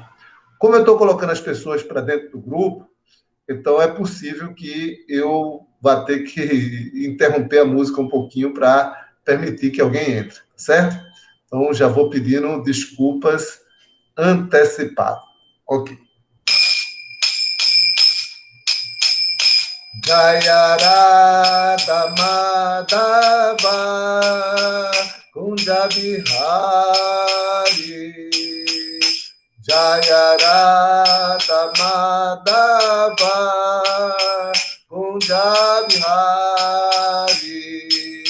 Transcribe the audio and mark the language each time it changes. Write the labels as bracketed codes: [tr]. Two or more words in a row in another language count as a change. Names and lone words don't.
[pt] Como eu estou colocando as pessoas para dentro do grupo, então é possível que eu vá ter que interromper a música um pouquinho para permitir que alguém entre, certo? Então já vou pedindo desculpas antecipadas. Ok. [sa] Jaya Radha Madhava Kunja Bihari Jaya Radha Madhava Kunja Bihari